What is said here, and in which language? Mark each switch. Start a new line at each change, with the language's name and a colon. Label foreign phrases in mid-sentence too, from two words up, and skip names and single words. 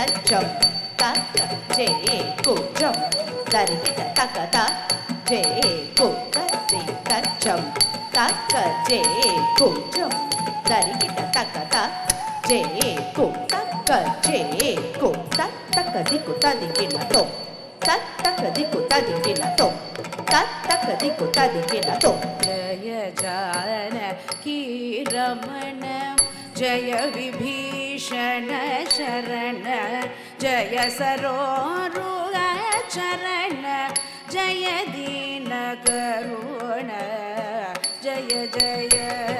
Sanskrit: chum ta ka je ku chum ta ri ki ta ka ta je ku ta ri ta chum jam taka je ko jam dari kita taka ta je ko taka je ko taka di ko ta di na to taka di ko ta di na to taka di ko ta di na to jaya jana ki ramana jaya vibhishana sharana jaya saroruga charana jaya dina karuna jaya jaya